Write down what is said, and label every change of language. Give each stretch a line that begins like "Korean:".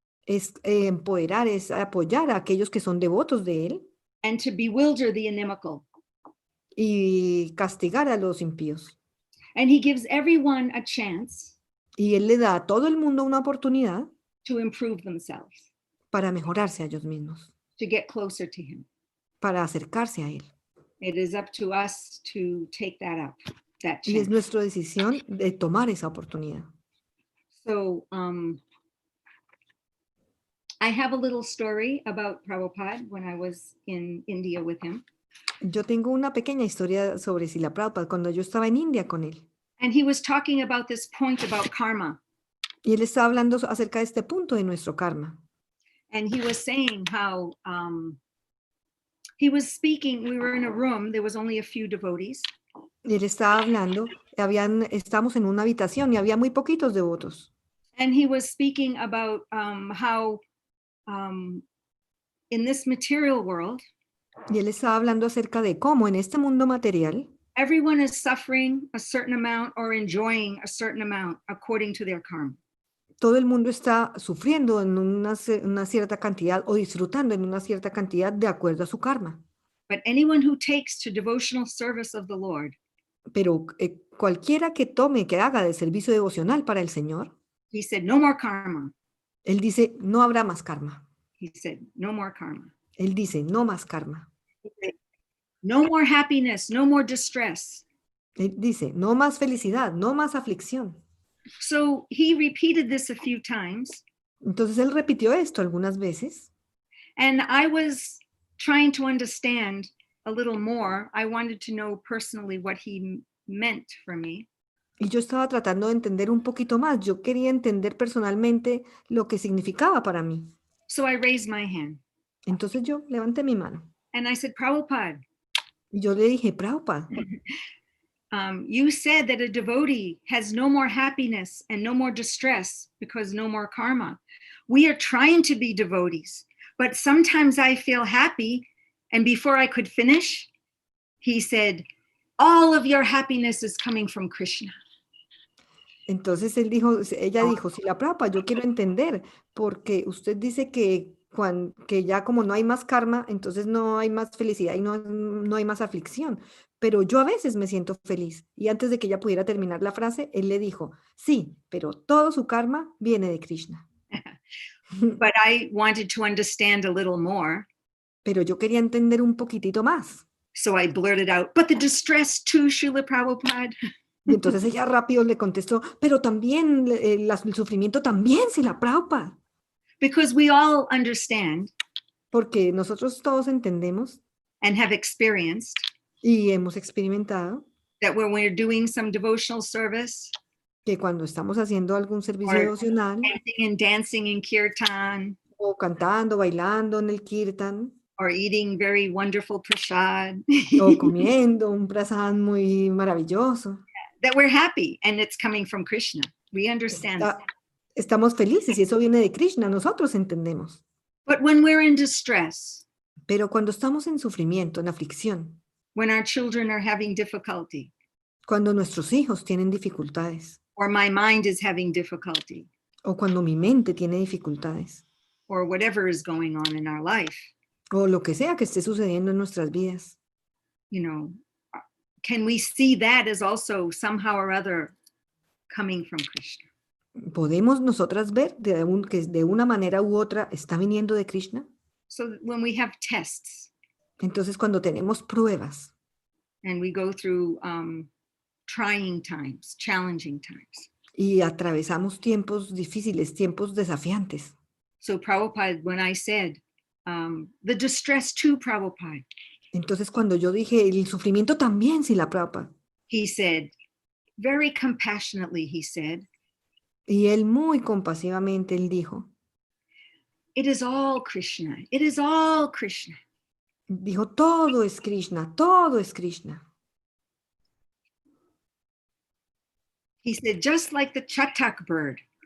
Spanish: es empoderar, es apoyar a aquellos que son devotos de él
English: and to bewilder the inimical.
Spanish: y castigar a los impíos.
English: And he gives everyone a chance
Spanish: Y él le da a todo el mundo una oportunidad
English: to improve themselves,
Spanish: para mejorarse a ellos mismos,
English: to get closer to him.
Spanish: para acercarse a él.
English: It is up to us to take that up, that
Spanish: Y es
English: chance.
Spanish: nuestra decisión de tomar esa oportunidad.
English: So I have a little story about Prabhupada when I was in India with him.
Spanish: Yo tengo una pequeña historia sobre Srila Prabhupada cuando yo estaba en India con él.
English: And he was talking about this point about karma.
Spanish: Y él estaba hablando acerca de este punto de nuestro karma.
English: And he was saying how he was speaking, we were in a room, there was only a few devotees.
Spanish: Y él estaba hablando, estábamos en una habitación y había muy poquitos devotos.
English: And he was speaking about how in this material world,
Spanish: Y él estaba hablando acerca de cómo en este mundo material
English: everyone is suffering a certain amount or enjoying a certain amount according to their karma.
Spanish: todo el mundo está sufriendo en una cierta cantidad o disfrutando en una cierta cantidad de acuerdo a su karma.
English: But anyone who takes to devotional service of the Lord,
Spanish: Pero cualquiera que haga de servicio devocional para el Señor,
English: he said, no more karma.
Spanish: él dice, no habrá más karma.
English: He said, no more karma.
Spanish: Él dice, no más karma.
English: He said, no more happiness, no more distress.
Spanish: Él dice, no más felicidad, no más aflicción.
English: So he repeated this a few times.
Spanish: Entonces él repitió esto algunas veces.
English: And I was trying to understand a little more. I wanted to know personally what he meant for me.
Spanish: Y yo estaba tratando de entender un poquito más. Yo quería entender personalmente lo que significaba para mí.
English: So I raised my hand
Spanish: Entonces yo levanté mi mano
English: and I said, Prabhupada,
Spanish: y yo le dije, Prabhupada,
English: you said that a devotee has no more happiness and no more distress because no more karma. We are trying to be devotees, but sometimes I feel happy. And before I could finish, he said, all of your happiness is coming from Krishna.
Spanish: entonces ella dijo, sí, la Prabhupada, yo quiero entender, porque usted dice que ya como no hay más karma, entonces no hay más felicidad y no hay más aflicción. Pero yo a veces me siento feliz. Y antes de que ella pudiera terminar la frase, él le dijo, sí, pero todo su karma viene de Krishna.
English: But I wanted to understand a little more.
Spanish: Pero yo quería entender un poquitito más.
English: So I blurted out, but the distress too, Srila Prabhupada.
Spanish: Y entonces ella rápido le contestó, pero también el sufrimiento también, si la Prabhupada.
English: Because we all understand
Spanish: Porque nosotros todos entendemos
English: and have experienced
Spanish: y hemos experimentado
English: that when we're doing some devotional service
Spanish: que cuando estamos haciendo algún servicio
English: or
Spanish: devocional
English: chanting and dancing in kirtan
Spanish: o cantando, bailando en el kirtan
English: or eating very wonderful prasad,
Spanish: o comiendo un prasad muy maravilloso,
English: that we're happy and it's coming from Krishna. We understand.
Spanish: estamos felices y eso viene de Krishna, nosotros entendemos.
English: But when we're in distress,
Spanish: Pero cuando estamos en sufrimiento, en aflicción,
English: when our children are having difficulty,
Spanish: cuando nuestros hijos tienen dificultades
English: or my mind is having difficulty,
Spanish: o cuando mi mente tiene dificultades
English: or whatever is going on in our life,
Spanish: o lo que sea que esté sucediendo en nuestras vidas,
English: you know, can we see that as also somehow or other coming from Krishna?
Spanish: ¿podemos nosotras ver que de una manera u otra está viniendo de Krishna?
English: So that when we have tests
Spanish: Entonces, cuando tenemos pruebas
English: and we go through trying times, challenging times.
Spanish: y atravesamos tiempos difíciles, tiempos desafiantes.
English: So Prabhupada, when I said, the distress too, Prabhupada,
Spanish: Entonces, cuando yo dije, el sufrimiento también, si la Prabhupada,
English: he said, very compassionately, he said,
Spanish: y él muy compasivamente, él dijo,
English: it is all Krishna. It is all Krishna.
Spanish: dijo, todo es Krishna, todo es Krishna.
English: He said, just like the chatak bird.